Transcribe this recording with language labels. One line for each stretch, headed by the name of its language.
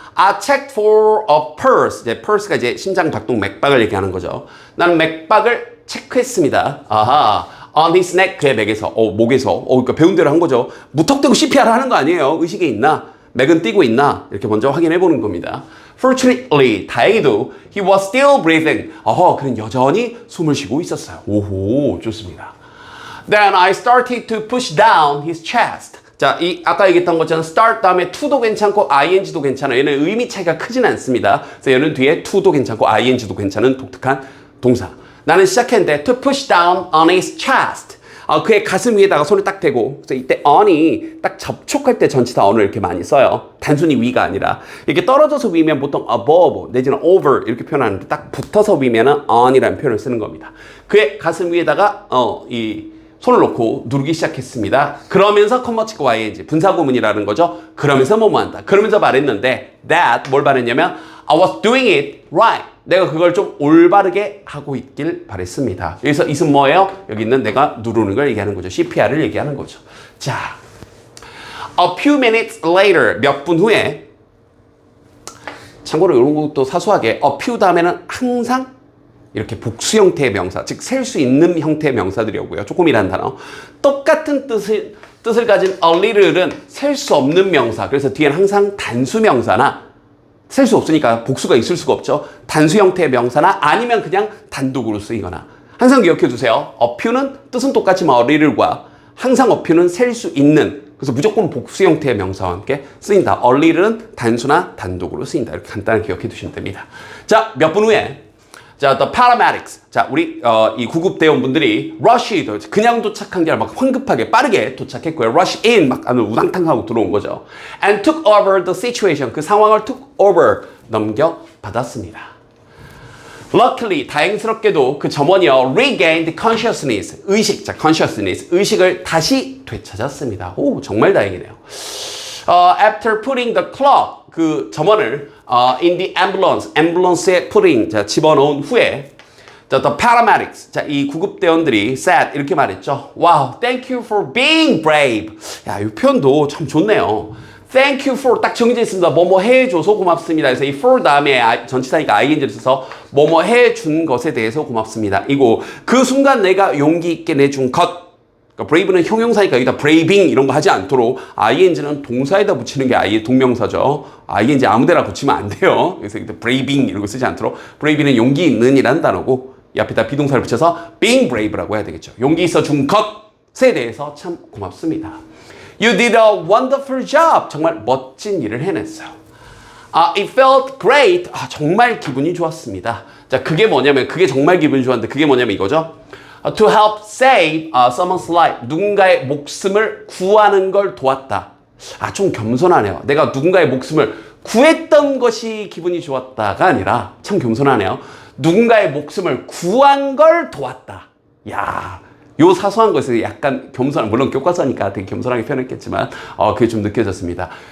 English: I checked for a pulse.
Korean: 이제 pulse가 이제 심장 박동 맥박을 얘기하는 거죠. 나는 맥박을 체크했습니다.
English: on his neck,
Korean: 그의 맥에서, 목에서. 그러니까 배운 대로 한 거죠. 무턱대고 CPR 하는 거 아니에요. 의식이 있나? 맥은 뛰고 있나? 이렇게 먼저 확인해 보는 겁니다.
English: Fortunately,
Korean: 다행히도
English: he was still breathing.
Korean: 그는 여전히 숨을 쉬고 있었어요. 오호, 좋습니다.
English: Then I started to push down his chest.
Korean: 자, 아까 얘기했던 것처럼 start 다음에 to도 괜찮고 ing도 괜찮아요. 얘는 의미 차이가 크진 않습니다. 그래서 얘는 뒤에 to도 괜찮고 ing도 괜찮은 독특한 동사. 나는 시작했는데
English: to push down on his chest.
Korean: 그의 가슴 위에다가 손을 딱 대고, 그래서 이때 on이 딱 접촉할 때 전치사 on을 이렇게 많이 써요. 단순히 위가 아니라. 이렇게 떨어져서 위면 보통 above 내지는 over 이렇게 표현하는데 딱 붙어서 위면은 on이라는 표현을 쓰는 겁니다. 그의 가슴 위에다가 이 손을 놓고 누르기 시작했습니다. 그러면서 컴마 찍고 ing 분사구문이라는 거죠. 그러면서 뭐뭐 한다. 그러면서 말했는데
English: that
Korean: 뭘 말했냐면
English: I was doing it right.
Korean: 내가 그걸 좀 올바르게 하고 있길 바랬습니다. 여기서 이은 뭐예요? 여기 있는 내가 누르는 걸 얘기하는 거죠. CPR을 얘기하는 거죠. 자,
English: a few minutes later
Korean: 몇 분 후에 참고로 이런 것도 사소하게 a few 다음에는 항상 이렇게 복수 형태의 명사, 즉 셀 수 있는 형태의 명사들이 오고요. 조금이라는 단어. 똑같은 뜻을 가진 a little은 셀 수 없는 명사. 그래서 뒤에는 항상 단수 명사나 셀 수 없으니까 복수가 있을 수가 없죠. 단수 형태의 명사나 아니면 그냥 단독으로 쓰이거나. 항상 기억해 두세요. a few는 뜻은 똑같지만 a little과 항상 a few는 셀 수 있는, 그래서 무조건 복수 형태의 명사와 함께 쓰인다. a little은 단수나 단독으로 쓰인다. 이렇게 간단하게 기억해 두시면 됩니다. 자, 몇 분 후에 자, the paramedics. 자, 우리 이 구급대원분들이 rush 그냥 도착한 게 아니라 막 황급하게 빠르게 도착했고요. rush in 막 안으로 우당탕 하고 들어온 거죠.
English: And took over the situation.
Korean: 그 상황을
English: took over
Korean: 넘겨받았습니다.
English: Luckily,
Korean: 다행스럽게도 그 점원이요
English: regained consciousness,
Korean: 의식, 자 consciousness, 의식을 다시 되찾았습니다. 오, 정말 다행이네요.
English: After putting the clock,
Korean: 그 점원을
English: in the ambulance
Korean: 에 putting, 자 집어넣은 후에, 자, the paramedics, 자 이 구급대원들이 said 이렇게 말했죠.
English: Wow, thank you for being brave.
Korean: 야, 이 표현도 참 좋네요. Thank you for 딱 정해져 있습니다. 뭐뭐 해줘서 고맙습니다. 그래서 이 for 다음에 전치사니까 ing를 써서 뭐뭐 해준 것에 대해서 고맙습니다. 이고 그 순간 내가 용기 있게 내준 것. 그러니까 brave는 형용사니까 여기다 braving 이런 거 하지 않도록 ing는 동사에다 붙이는 게 아예 동명사죠. ing 아무데나 붙이면 안 돼요. 그래서 여기다 braving 이런 거 쓰지 않도록 brave는 용기 있는 이라는 단어고 이 앞에다 비동사를 붙여서 being brave라고 해야 되겠죠. 용기 있어 준 것에 대해서 참 고맙습니다.
English: You did a wonderful job.
Korean: 정말 멋진 일을 해냈어요.
English: It felt great.
Korean: 정말 기분이 좋았습니다. 자, 그게 뭐냐면, 그게 정말 기분이 좋았는데, 그게 뭐냐면 이거죠.
English: To help save someone's life.
Korean: 누군가의 목숨을 구하는 걸 도왔다. 좀 겸손하네요. 내가 누군가의 목숨을 구했던 것이 기분이 좋았다가 아니라, 참 겸손하네요. 누군가의 목숨을 구한 걸 도왔다. 야, 요 사소한 것에 약간 겸손한, 물론 교과서니까 되게 겸손하게 표현했겠지만 그게 좀 느껴졌습니다.